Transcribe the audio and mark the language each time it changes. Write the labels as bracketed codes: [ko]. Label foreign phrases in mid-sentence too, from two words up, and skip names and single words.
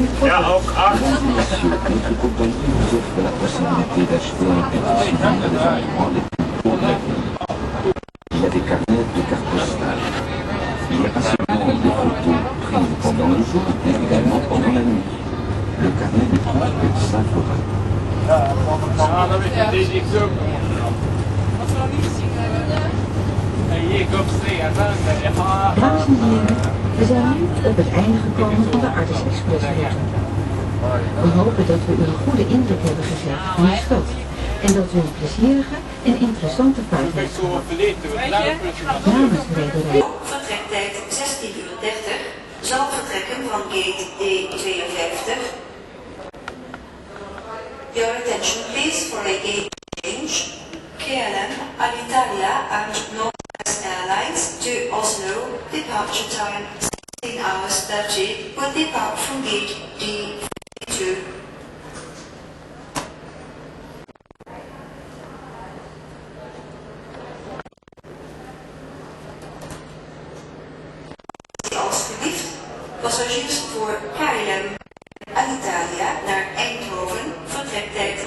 [fr] Notre compagnie vous offre la possibilité d'acheter un petit souvenir des endroits les plus beaux de la ville. Il y a des carnets de cartes postales. Il n'y a pas seulement des photos prises pendant le jour, mais également pendant la nuit. Le carnet ne coûte que 5 €. [nl] Dames en heren, we zijn nu op het einde gekomen van de Artis Express route. We hopen dat we u een goede indruk hebben gegeven van de stad en dat u een plezierige en interessante vaart heeft gehad. Namens de rederij. Vertrektijd 16:30 zal vertrekken van gate D52. [en] Your attention please for a gate change. KLM, Alitalia and Northwest Airlines to Oslo, departure time 16:30, will depart from gate D52. [nl] Alsjeblieft, passagiers voor KLM, Alitalia naar Eindhoven, vertrekt